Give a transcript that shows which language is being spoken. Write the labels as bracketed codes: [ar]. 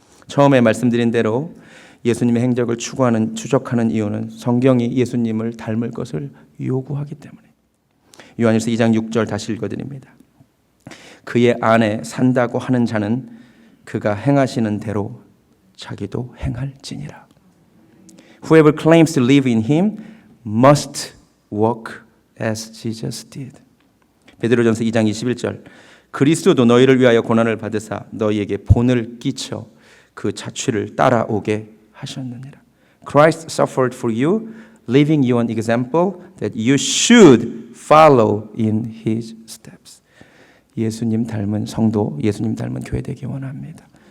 [ko] 처음에 말씀드린 대로 예수님의 행적을 추적하는 이유는 성경이 예수님을 닮을 것을 요구하기 때문에. 요한일서 2장 6절 다시 읽어드립니다. 그의 안에 산다고 하는 자는 그가 행하시는 대로 자기도 행할지니라. [en] Whoever claims to live in him must walk as Jesus did. [ko] 베드로전서 2장 21절. 그리스도도 너희를 위하여 고난을 받으사 너희에게 본을 끼쳐 그 자취를 따라오게 하셨느니라. [en] Christ suffered for you, leaving you an example that you should follow in his steps. [ko] 예수님 닮은 성도, 예수님 닮은 교회 되기 원합니다.